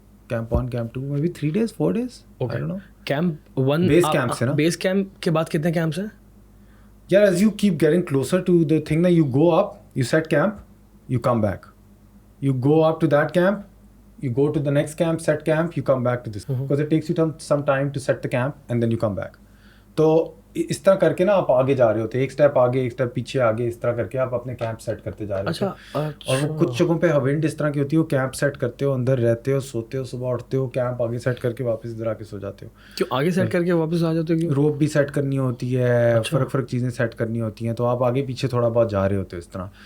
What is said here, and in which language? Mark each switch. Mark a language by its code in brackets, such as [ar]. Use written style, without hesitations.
[ur] Camp 1 camp 2 میں بھی 3 days 4 days. [en] I don't know. [ur] Camp 1 base camp سے نا, بیس کیمپ کے بعد کتنے کیمپس ہیں [en] یار؟ As you keep getting closer to the thing نا, you go up, you set camp, you come back, you go up to that camp, you go to the next camp, set camp, you come back to this, because it takes you some time to set the camp and then you come back. [ur] تو اس طرح کر کے نا آپ آگے جا رہے ہوتے, ایک اسٹیپ آگے ایک اسٹیپ پیچھے آگے, اس طرح کر کے آپ اپنے کیمپ سیٹ کرتے جا رہے ہوتے. اور وہ کچھ جگہوں پہ ونڈ اس طرح کی ہوتی ہے, وہ کیمپ سیٹ کرتے ہو, اندر رہتے ہو, سوتے ہو, صبح اٹھتے ہو, کیمپ آگے سیٹ کر کے واپس ادھر آ کے سو جاتے ہو. کیوں آگے سیٹ کر کے واپس آ جاتے ہو؟ روپ بھی سیٹ کرنی ہوتی ہے, فرق چیزیں سیٹ کرنی ہوتی ہیں, تو آپ آگے پیچھے تھوڑا بہت جا رہے ہوتے ہو اس طرح.